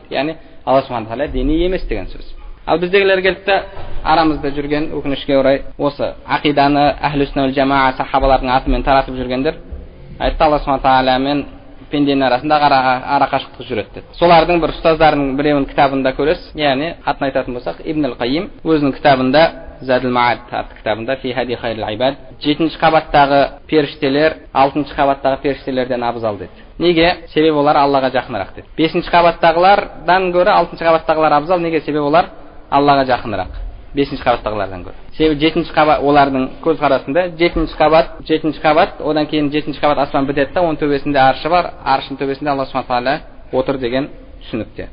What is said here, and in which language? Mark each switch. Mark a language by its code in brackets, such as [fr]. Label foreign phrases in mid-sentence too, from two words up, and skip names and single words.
[kk] Яғни Алла субхана ва тағала дене емес деген сөз. Ал біздегілер келді, арамызда жүрген, өкінішке орай, осы ақиданы [ar] أهل السنة والجماعة [kk] сахабалардың атымен таратып жүргендер айтты, Алла субхана ва тағала мен пенденің арасында арақашықтық жүреді деді. Солардың бір ұстаздарының біреуінің кітабында көресіз, яғни атын айтатын болсақ, Ибн ал-Қайим өзінің кітабында, Задул Маад атты кітабында, Фи хади хайрил ибад, 7-ші қабаттағы періштелер 6-ші қабаттағы періштелерден абзал деді. Неге? Себебі олар Аллаға жақынырақ деді. 5-ші қабаттағылардан гөрі 6-ші қабаттағылар абзал. Неге? Себебі олар Аллаға жақынырақ. 5-ші қабаттағылардан гөрі. Себебі 7-ші қабат олардың көзқарасында 7-ші қабат, одан кейін 7-ші қабат аспан бітеді да, оның төбесінде аршы бар, аршының төбесінде Алла субхана тағала отыр деген түсінікте.